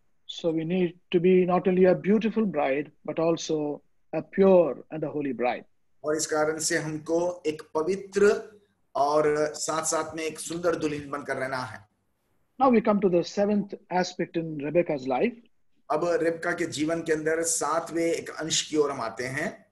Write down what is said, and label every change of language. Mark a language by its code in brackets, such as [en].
[en] So we need to be not only a beautiful bride but also a pure and a holy bride. [hi] और इस कारण से हमको एक पवित्र और साथ साथ में एक सुंदर दुल्हन बनकर रहना है। [en] Now we come to the seventh aspect in Rebecca's life. [hi] अब रेबका के जीवन के अंदर सातवें एक अंश की ओर हम आते हैं।